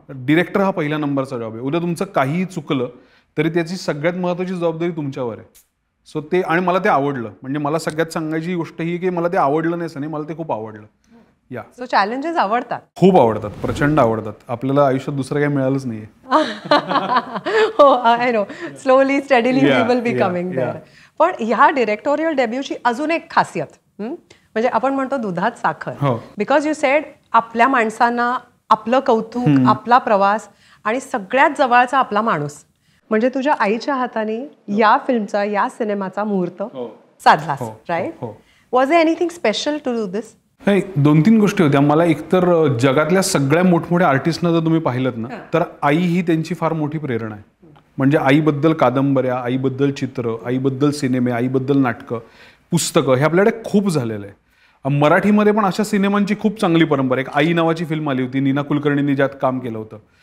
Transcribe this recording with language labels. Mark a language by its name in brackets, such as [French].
[Marathi] Director हा पहिल्या नंबरचा जॉब आहे. उद्या तुमचं काहीही चुकलं तरी त्याची सगळ्यात महत्त्वाची जबाबदारी तुमच्यावर आहे. सो ते आणि मला ते आवडलं. म्हणजे मला सगळ्यात सांगायची गोष्ट ही की मला ते आवडलं नाही असं नाही, मला ते खूप आवडलं. या सो चॅलेंजेस आवडतात, खूप आवडतात, प्रचंड आवडतात. आपल्याला आयुष्यात दुसरं काही मिळालंच नाहीये. [English] हो, I know. Slowly steadily we will be coming there. [Marathi] पण ह्या डिरेक्टोरियल डेब्यूची अजून एक खासियत, म्हणजे आपण म्हणतो दुधात साखर. [English] because you said [Marathi] आपल्या माणसांना आपलं कौतुक, आपला प्रवास आणि सगळ्यात जवळचा आपला माणूस म्हणजे तुझ्या आईच्या हाताने या फिल्मचा या सिनेमाचा मुहूर्त साधलास, right? [English] Was there anything special to do this? [Marathi] नाही, 2-3 गोष्टी होत्या. मला एकतर जगातल्या सगळ्या मोठमोठ्या आर्टिस्टना जर तुम्ही पाहिलं ना, तर आई ही त्यांची फार मोठी प्रेरणा आहे. म्हणजे आईबद्दल कादंबऱ्या, आईबद्दल चित्र, आईबद्दल सिनेमे, आईबद्दल नाटकं, पुस्तकं हे आपल्याकडे खूप झालेलं आहे. मराठीमध्ये पण अशा सिनेमांची खूप चांगली परंपरा. एक आई नावाची फिल्म आली होती, नीना कुलकर्णींनी ज्यात काम केलं होतं.